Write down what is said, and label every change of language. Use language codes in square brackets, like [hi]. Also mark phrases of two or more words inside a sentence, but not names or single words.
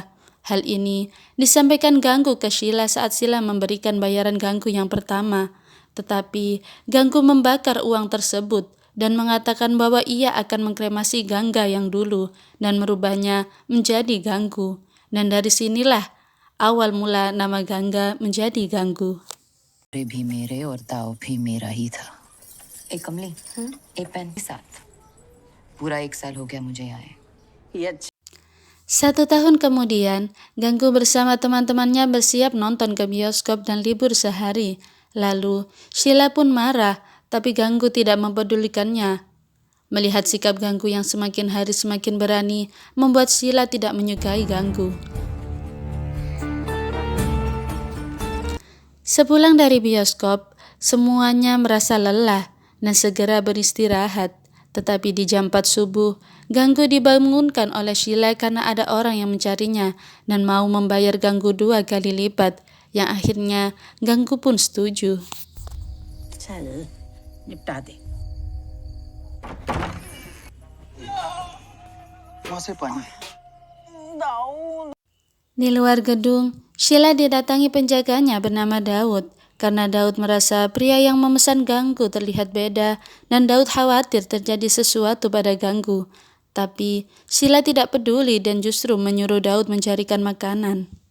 [id] Hal ini disampaikan Ganggu ke Sheila saat Sheila memberikan bayaran Ganggu yang pertama. Tetapi Ganggu membakar uang tersebut dan mengatakan bahwa ia akan mengkremasi Gangga yang dulu dan merubahnya menjadi Ganggu. Dan dari sinilah awal mula nama Gangga menjadi Ganggu. [hi] भी मेरे और दाव भी मेरा ही था। एक कमली एक पेन के साथ पूरा 1 साल हो गया मुझे यहाँ आए। ये अच्छा [id] 1 tahun kemudian, Ganggu bersama teman-temannya bersiap nonton ke bioskop dan libur sehari. Lalu, Sheila pun marah, tapi Ganggu tidak mempedulikannya. Melihat sikap Ganggu yang semakin hari semakin berani, membuat Sheila tidak menyukai Ganggu. Sepulang dari bioskop, semuanya merasa lelah dan segera beristirahat. Tetapi di jam 4 subuh, Ganggu dibangunkan oleh Sheila karena ada orang yang mencarinya dan mau membayar Ganggu 2 kali lipat, yang akhirnya Ganggu pun setuju. [hi] चल निपटा दे वहां से पानी [id] Di luar gedung, Sheila didatangi penjaganya bernama Daud, karena Daud merasa pria yang memesan Ganggu terlihat beda dan Daud khawatir terjadi sesuatu pada Ganggu. Tapi Sheila tidak peduli dan justru menyuruh Daud mencarikan makanan.